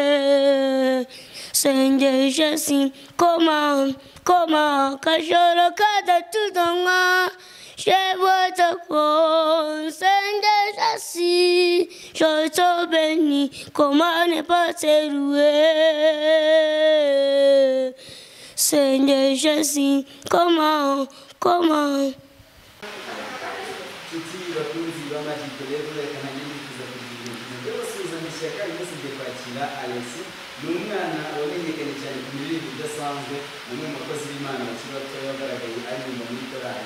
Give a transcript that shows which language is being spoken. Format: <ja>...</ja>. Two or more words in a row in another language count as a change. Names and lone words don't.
<fr>Seigneur Jésus, comment que je regarde tout en moi, je vois ta croix, Seigneur Jésus, je te bénis, comment ne pas saluer? Seigneur Jésus, comment</fr> <rw>n'umwana wamenyekanye cyane ku miririmbire idasanzwe umwe mu bakozi b'Imana bakiri batoya wagaragaye aririmba muri korali.</rw>